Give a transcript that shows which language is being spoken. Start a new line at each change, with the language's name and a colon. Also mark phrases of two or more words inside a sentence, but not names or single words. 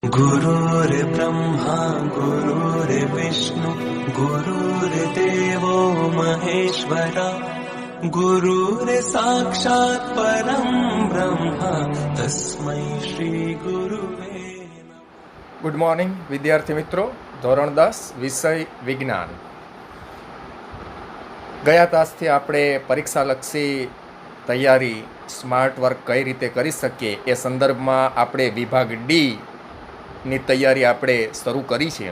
Sanskrit: गुरुर्ब्रह्मा गुरुर्विष्णु गुरुर्देवो महेश्वरा गुरुर्साक्षात् परं ब्रह्म तस्मै श्री गुरुवे नमः।
English: good morning
Gujarati: વિદ્યાર્થી મિત્રો, ધોરણ 10 વિષય વિજ્ઞાન. ગયા તાસથી આપણે પરીક્ષાલક્ષી તૈયારી
English: smart work
Gujarati: કઈ રીતે કરી શકીએ એ સંદર્ભમાં આપણે વિભાગ ડીની તૈયારી આપણે શરૂ કરી છે.